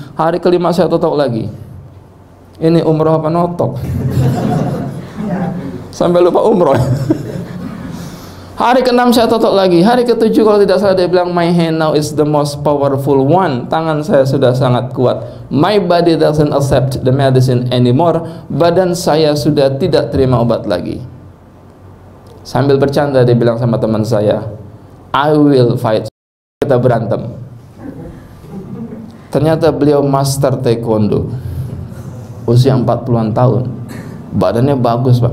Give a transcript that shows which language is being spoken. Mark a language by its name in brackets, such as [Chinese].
[Indonesian] Hari kelima saya totok lagi. Ini umroh apa notok? Sampai lupa umroh. Hari ke-6 saya totok lagi. Hari ke-7 kalau tidak salah dia bilang, [English] my hand now is the most powerful one. [Indonesian] Tangan saya sudah sangat kuat. [English] My body doesn't accept the medicine anymore. [Indonesian] Badan saya sudah tidak terima obat lagi. Sambil bercanda dia bilang sama teman saya, [English] I will fight. [Indonesian] Kita berantem. Ternyata beliau master taekwondo. Usia 40-an tahun. Badannya bagus, Pak.